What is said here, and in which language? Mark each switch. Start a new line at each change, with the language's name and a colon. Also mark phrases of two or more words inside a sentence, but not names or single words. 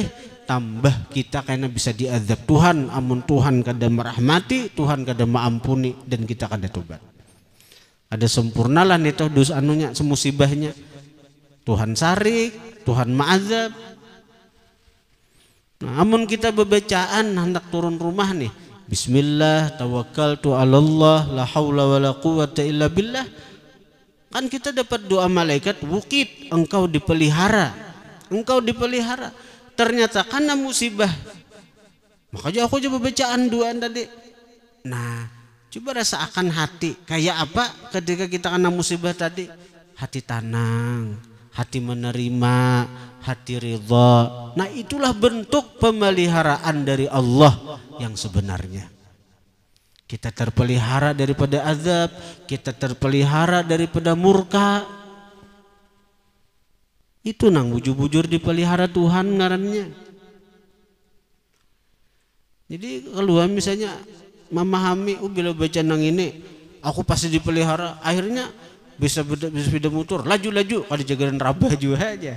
Banjar: Tambah kita karena bisa diazab Tuhan, amun Tuhan kada merahmati, Tuhan kada maampuni, dan kita kada tobat. Ada sempurnalah nih toh dosa anunya, semusibahnya. Tuhan sarik, Tuhan maazab. Nah, amun kita bebacaan hendak turun rumah nih,
Arabic: بسم الله توكلت على الله لا حول ولا قوة إلا بالله.
Banjar: Kan kita dapat doa malaikat, wukit, engkau dipelihara. Engkau dipelihara. Ternyata karena musibah, makanya aku coba bacaan doa tadi. Nah, coba rasakan hati kayak apa ketika kita kena musibah tadi. Hati tenang, hati menerima, hati ridha. Nah itulah bentuk pemeliharaan dari Allah yang sebenarnya. Kita terpelihara daripada azab, kita terpelihara daripada murka. Itu nang bujur-bujur dipelihara Tuhan ngarannya. Jadi kalau misalnya memahami, bila baca nang ini aku pasti dipelihara, akhirnya bisa sepeda motor laju-laju kalau jagaran rabah juga aja.